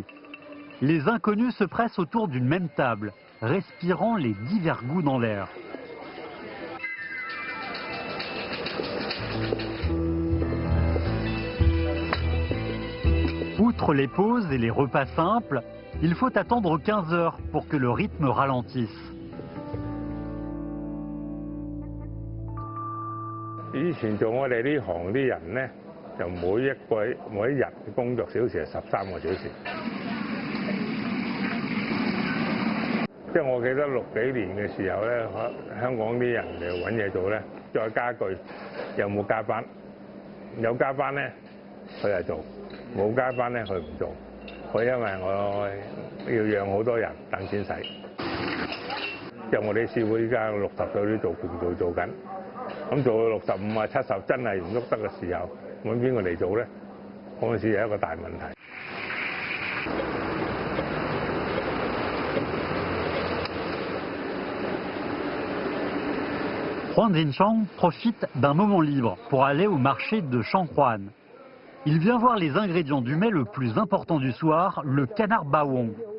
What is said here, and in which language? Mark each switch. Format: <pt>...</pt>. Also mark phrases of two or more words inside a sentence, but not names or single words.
<fr>Les inconnus se pressent autour d'une même table, respirant les divers goûts dans l'air. Outre les pauses et les repas simples, il faut attendre 15 heures pour que le rythme ralentisse.</fr> <yue>以前做我哋呢行啲人咧，就每一日嘅工作小時係13個小時。即係我記得60幾年嘅時候咧，香港啲人就揾嘢做咧，再加句有冇加班？有加班咧，佢就做；冇加班咧，佢唔做。佢因為我要養好多人等錢使。即係我哋師傅依家60歲都做緊。咁做到65啊70真係唔喐得嘅時候，揾邊個嚟做咧？嗰陣時係一個大問題。</yue> <fr>Huang Jinchang profite d'un moment libre pour aller au marché de Shanghuan. Il vient voir les ingrédients du mets le plus important du soir, le canard bawang.</fr>